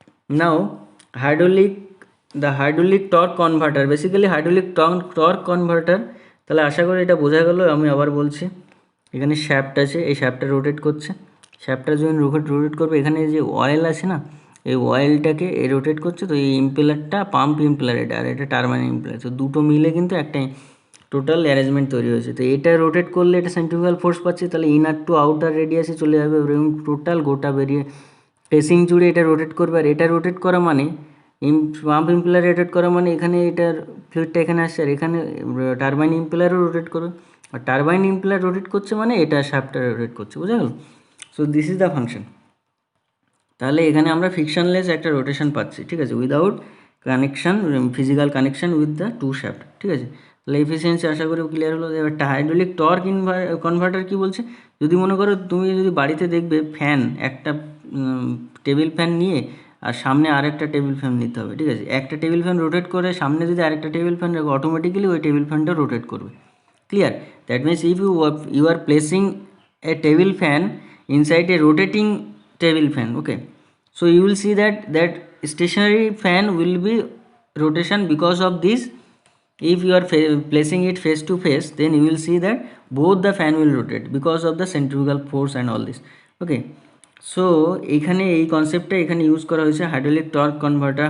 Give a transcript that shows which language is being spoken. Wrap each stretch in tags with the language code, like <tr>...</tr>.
<en>Now the hydraulic torque converter,</en> <bn>basically hydraulic torque converter, তাহলে আশা করি এটা বোঝা গেল। আমি আবার বলছি, এখানে শ্যাফট আছে, এই শ্যাফটটা রোটেট করছে, শ্যাফটটা যখন রোটেট করবে এখানে যে অয়েল আছে না, এই অয়েলটাকে রোটেট করছে। তো এই ইম্পেলারটা পাম্প ইম্পেলার, এটা আর এটা টারবাইন ইম্পেলার, তো দুটো মিলে কিন্তু একটা টোটাল অ্যারেঞ্জমেন্ট তৈরি হয়েছে। তো এটা রোটেট করলে এটা সেন্ট্রিফুগাল ফোর্স পাচ্ছে, তাহলে ইনার টু আউটার রেডিয়াসে চলে যাবে এবং টোটাল গোটা বেরিয়ে পেসিং জুড়ে এটা রোটেট করবে। আর এটা রোটেট করা মানে পাম্প ইম্পেলার রোটেট করা মানে এখানে এটার ফ্লুইডটা এখানে আসছে, আর এখানে টারবাইন ইম্পেলারও রোটেট করবে। আর টারবাইন ইম্পেলার রোটেট করছে মানে এটা শ্যাফটটা রোটেট করছে, বুঝা গেল?</bn> <en>So this is the function.</en> <bn>তাহলে এখানে আমরা ফ্রিকশনলেস একটা রোটেশন পাচ্ছি, ঠিক আছে,</bn> <en>without connection, physical connection with the two shaft,</en> <bn>ঠিক আছে। তাহলে এফিসিয়েন্সি আশা করি ক্লিয়ার হলো। এবার হাইড্রোলিক টর্ক কনভার্টার কী বলছে, যদি মনে করো তুমি যদি বাড়িতে দেখবে ফ্যান, একটা টেবিল ফ্যান নিয়ে আর সামনে আরেকটা টেবিল ফ্যান নিতে হবে, ঠিক আছে। একটা টেবিল ফ্যান রোটেট করে সামনে যদি আরেকটা টেবিল ফ্যান রাখো, অটোমেটিক্যালি ওই টেবিল ফ্যানটা রোটেট করবে, clear?</bn> <en>That means if you are placing a table fan inside a rotating table fan, okay, so you will see that stationary fan will be rotation because of this. If you are placing it face to face, then you will see that both the fan will rotate because of the centrifugal force and all this, okay.</en> <bn>So এখানে এই কনসেপ্টটা এখানে use করা হয়েছে hydraulic torque converter.</bn>